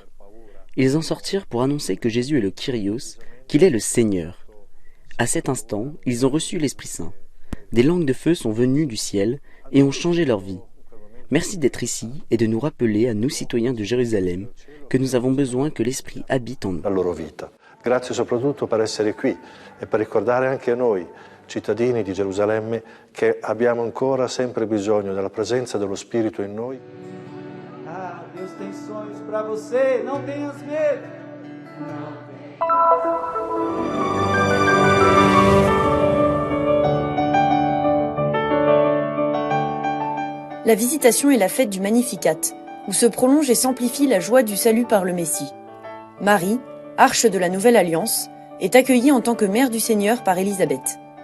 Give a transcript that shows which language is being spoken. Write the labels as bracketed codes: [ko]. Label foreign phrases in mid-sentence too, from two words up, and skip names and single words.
[fr] Ils en sortirent pour annoncer que Jésus est le Kyrios, qu'il est le Seigneur. À cet instant, ils ont reçu l'Esprit Saint. Des langues de feu sont venues du ciel et ont changé leur vie. Merci d'être ici et de nous rappeler à nous citoyens de Jérusalem que nous avons besoin que l'Esprit habite en nous. [it] Grazie soprattutto per essere qui e per ricordare anche a noi, cittadini di Gerusalemme, che abbiamo ancora sempre bisogno della presenza dello Spirito in noi. [pt] Ah, Deus tem sonhos para você, não tenhas medo. [fr] La Visitation est la fête du Magnificat, où se prolonge et s'amplifie la joie du salut par le Messie. Marie, arche de la Nouvelle Alliance, est accueillie en tant que mère du Seigneur par Élisabeth.